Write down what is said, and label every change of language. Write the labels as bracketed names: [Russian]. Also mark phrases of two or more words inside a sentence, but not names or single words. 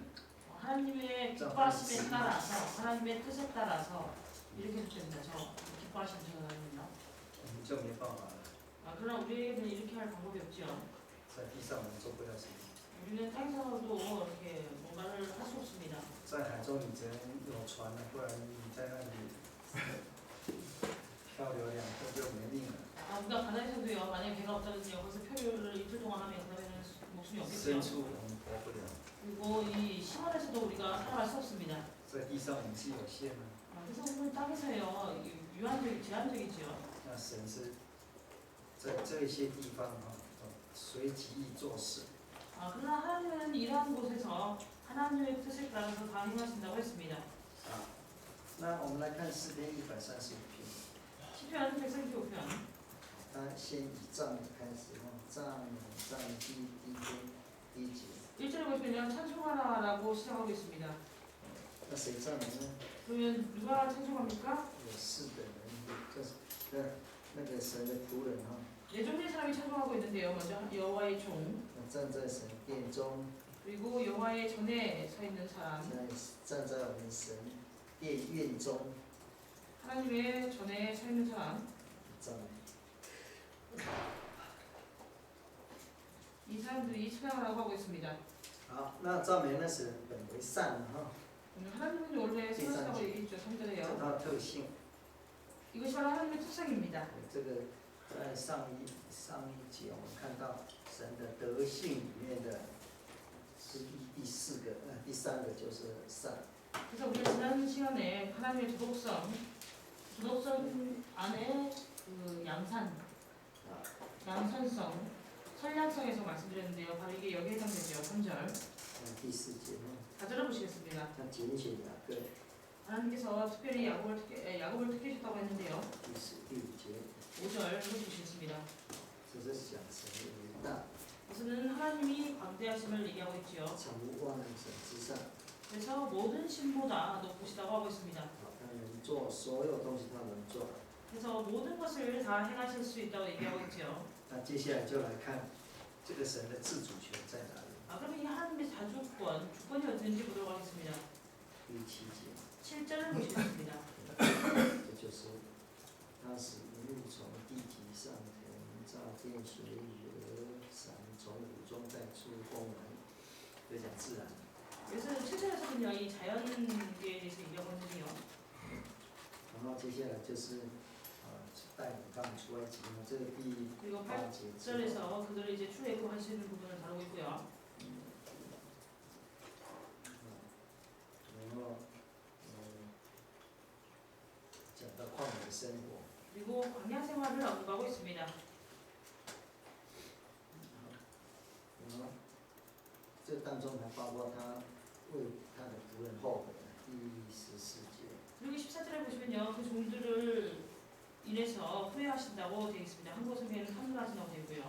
[Korean] 하나님의 기뻐하심에 따라서 하나님의 뜻에 따라서 이렇게 해주십니다. 저 기뻐하시면 하나님요. [Chinese] 我们就没办法了。 [Korean] 그러나 우리에게는 이렇게 할 방법이 없죠. [Chinese] 在地上我们做不了什么， [Korean] 우리는 땅에서도 이렇게 뭔가를 할 수 없습니다. [Chinese] 在海中你只能有船了，不然你在那里漂流2天就没命了。 [Korean] 우리가 바다에서도요. 만약에 배가 없다든지요. 거기서 표류를 이틀 동안 하면 그다음에는 목숨이 [Chinese] 深 [Korean] 없겠죠. [Chinese] 处我们活不了， [Korean] 그리고 이 심원에서도 우리가 살아갈 수 없습니다. [Chinese] 在地上我们是有限的。 [Korean] 그래서 오늘 땅에서요. 제한적이지요. [Chinese] 那神是在这些地方随己意做事。 [Korean] 그러나 하나님은 이러한 곳에서 하나님의 뜻을 따라서 다 행하신다고 했습니다. [Chinese] 那我们来看诗篇135篇。 [Korean] 시편 135편. [Chinese] 他先以赞美开始赞美第一节。 [Korean] 1절에 보시면요. 찬송하라라고 시작하고 있습니다. [Chinese] 那谁赞美呢？ [Korean] 그러면 누가 찬송합니까? [Chinese] 有4个人，就是那个神的仆人 [Korean] 네 종류의 사람이 찬송하고 있는데요. 먼저 여호와의 종, [Chinese] 站在神殿中， [Korean] 그리고 여호와의 전에 서 있는 사람, [Chinese] 站在我们神殿院中， [Korean] 하나님의 전에 서 있는 사람. [Chinese] 赞美。 [Korean] 이 사람들이 찬양을 하고 있습니다. [Chinese] 好，那赞美呢是本为善的 [Korean] 하나님은 원래 선하시다고 얘기했죠. 3절에요. [Chinese] 这它的特性。 [Korean] 이것이 바로 하나님의 특성입니다. [Chinese] 这个在上一节我们看到神的德性里面的是第三个就是善。 [Korean] 그래서 우리가 지난 시간에 하나님의 도덕성 안에 그 양산성, 선량성에서 말씀드렸는데요. 바로 이게 여기에 해당되죠. 3절. [Chinese] 第4节 [Korean] 4절을 보시겠습니다. [Chinese] 他拣选雅各。 [Korean] 하나님께서 특별히 야곱을 택하셨다고 했는데요. [Chinese] 第5节 [Korean] 5절 보시겠습니다. [Chinese] 这是讲神的伟大， [Korean] 이것은 하나님이 광대하심을 얘기하고 있지요. [Chinese] 常万神之上， [Korean] 그래서 모든 신보다 높으시다고 하고 있습니다. [Chinese] 他能做所有东西，他能做。 [Korean] 그래서 모든 것을 다 행하실 수 있다고 얘기하고 있지요. [Chinese] 那接下来就来看这个神的自主权在哪里？ [Korean] 그럼 이 하나님의 주권이 어딘지 보도록 하겠습니다. [Chinese] 第7节， [Korean] 7절을 보시겠습니다. [Chinese] 这就是他使一路从地极上腾，造天水雨而闪，从谷中带出风来，就讲自然。 [Korean] 그래서 7절에서는요, 이 자연계에 대해서 얘기하고 있는데요. [Chinese] 然后接下来就是带领他们出埃及这个第 [Korean] 그리고 [Chinese] 8节之后。 [Korean] 8절에서 그들을 이제 출애굽하시는 부분을 다루고 있고요. [Chinese] 然后讲到旷野的生活， [Korean] 그리고 광야 생활을 언급하고 있습니다. [Chinese] 然后这当中还包括他为他的仆人后悔，第14节。 [Korean] 그리고 14절에 보시면요, 그 종들을 인해서 후회하신다고 되어 있습니다. 한국 성경에는 탄문하신다고 되어 있고요.